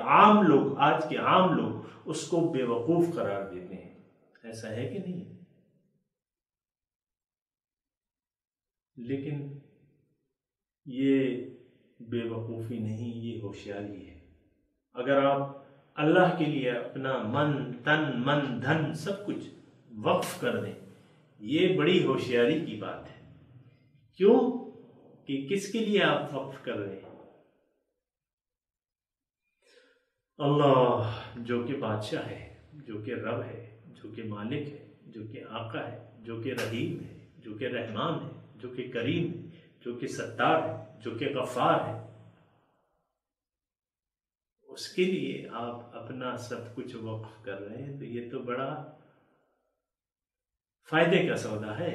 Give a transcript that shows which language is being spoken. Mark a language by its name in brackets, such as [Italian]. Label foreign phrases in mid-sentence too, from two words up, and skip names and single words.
[Urdu] عام لوگ، آج کے عام لوگ اس کو بے وقوف قرار دیتے ہیں۔ ایسا ہے کہ نہیں؟ لیکن یہ بے وقوفی نہیں، یہ ہوشیاری ہے۔ اگر آپ اللہ کے لیے اپنا من، تن، من، دھن سب کچھ وقف کر دیں، یہ بڑی ہوشیاری کی بات ہے۔ کیوں کہ کس کے لیے آپ وقف کر رہے ہیں؟ اللہ جو کہ بادشاہ ہے، جو کہ رب ہے، جو کہ مالک ہے، جو کہ آقا ہے، جو کہ رحیم ہے، جو کہ رحمان ہے، جو کہ کریم ہے، جو کہ ستار ہے، جو کہ غفار ہے، اس کے لیے آپ اپنا سب کچھ وقف کر رہے ہیں، تو یہ تو بڑا فائدے کا سودا ہے۔